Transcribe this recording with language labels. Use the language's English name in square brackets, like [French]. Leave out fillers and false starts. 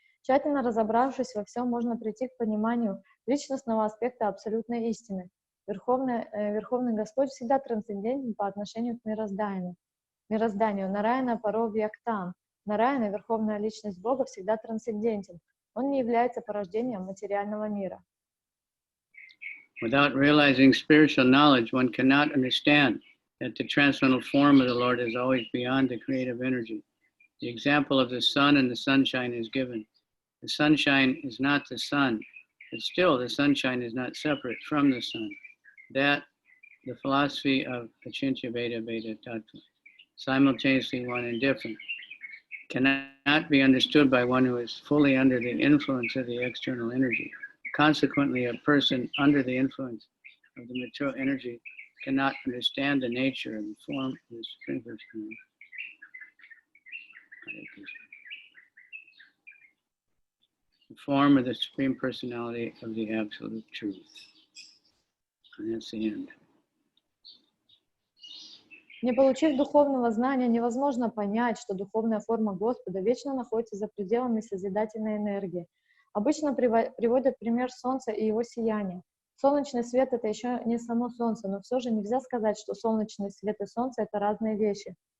[Russian] Тщательно разобравшись во всем, можно прийти к пониманию личностного аспекта абсолютной истины. Верховный Господь всегда трансцендентен по отношению к мирозданию. Нараяна Паро Вьяктам. Нараяна, Верховная Личность Бога, всегда трансцендентен. Он не является порождением материального мира. [English] Without realizing spiritual knowledge, one cannot understand that the transcendental form of the Lord is always beyond the creative energy. The example of the sun and the sunshine is given. The sunshine is not the sun, but still the sunshine is not separate from the sun. That, the philosophy of Achintya Veda Veda Tattva, simultaneously one and different, cannot be understood by one who is fully under the influence of the external energy. Consequently, a person under the influence of the material energy cannot understand the nature and the form of the Supreme Personality. The form of the Supreme Personality of the Absolute Truth. And that's the end. [Russian] Не получив духовного знания, невозможно понять, что духовная форма Господа вечно находится за пределами созидательной энергии. Обычно приводят пример Солнца и его сияния. Солнечный свет — это еще не само Солнце, но все же нельзя сказать, что солнечный свет и Солнце — это разные вещи.